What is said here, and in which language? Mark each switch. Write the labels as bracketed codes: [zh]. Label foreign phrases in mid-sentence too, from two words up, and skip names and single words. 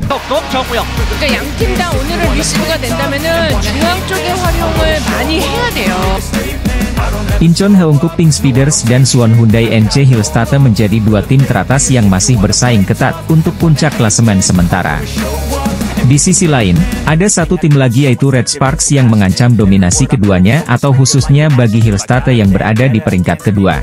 [ko] 또 정우영. 그러니까 양 팀 다 오늘은 리시브가 된다면은 중앙 쪽의 활용을 많이 해야 돼요. [id] Incheon Heungkook Pink Speeders dan Suwon Hyundai NC Hillstate menjadi dua tim teratas yang masih bersaing ketat untuk puncak klasemen sementara. Di sisi lain, ada satu tim lagi yaitu Red Sparks yang mengancam dominasi keduanya atau khususnya bagi Hillstate yang berada di peringkat kedua.